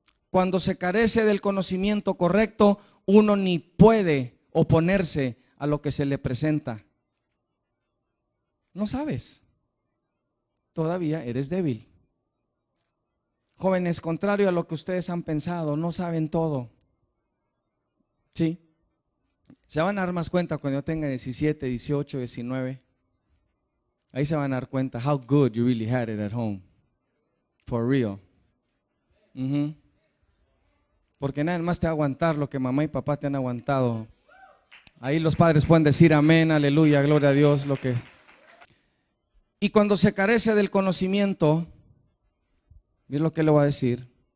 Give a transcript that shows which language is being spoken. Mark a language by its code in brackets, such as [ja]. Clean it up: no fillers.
[es] Cuando se carece del conocimiento correcto, uno ni puede oponerse a lo que se le presenta. No sabes. Todavía eres débil. Jóvenes, contrario a lo que ustedes han pensado, no saben todo. Sí. Se van a dar más cuenta cuando yo tenga 17, 18, 19. Ahí se van a dar cuenta [en] how good you really had it at home. For real. [es] Porque nada más te va a aguantar lo que mamá y papá te han aguantado. Ahí los padres pueden decir amén, aleluya, gloria a Dios, lo que es. Y cuando se carece del conocimiento, miren lo que le voy a decir,